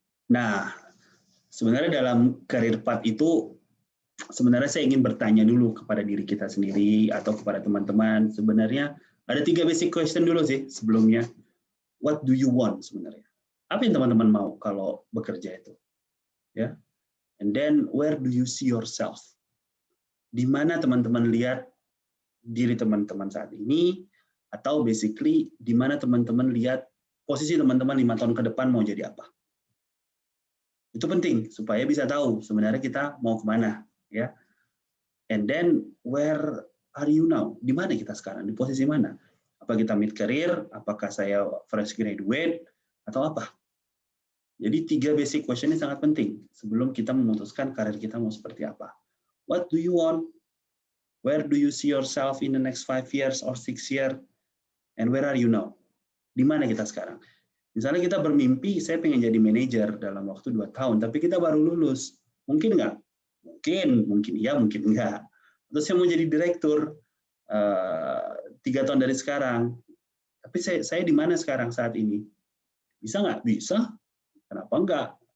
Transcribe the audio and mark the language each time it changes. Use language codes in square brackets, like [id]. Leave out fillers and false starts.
[id] Nah, sebenarnya dalam career path itu sebenarnya saya ingin bertanya dulu kepada diri kita sendiri atau kepada teman-teman. Sebenarnya ada 3 basic question dulu sih sebelumnya. What do you want sebenarnya? Apa yang teman-teman mau kalau bekerja itu? Ya. [en] And then where do you see yourself? [id] Di mana teman-teman lihat diri teman-teman saat ini, atau basically di mana teman-teman lihat posisi teman-teman 5 tahun ke depan mau jadi apa? Itu penting supaya bisa tahu sebenarnya kita mau kemana, ya. [en] And then where are you now? [id] Di mana kita sekarang? Di posisi mana? Apa kita mid career? Apakah saya fresh graduate? Atau apa? Jadi 3 basic question ini sangat penting sebelum kita memutuskan karir kita mau seperti apa. What do you want? [en] Where do you see yourself in the next 5 years or 6 years? And where are you now? Di mana kita sekarang? [id] Misalnya kita bermimpi, saya pengen jadi manajer dalam waktu 2 tahun, tapi kita baru lulus. Mungkin nggak? Mungkin iya, mungkin enggak. Terus saya mau jadi direktur 3 tahun dari sekarang. Tapi saya di mana sekarang saat ini? Bisa nggak? Bisa. Kenapa enggak?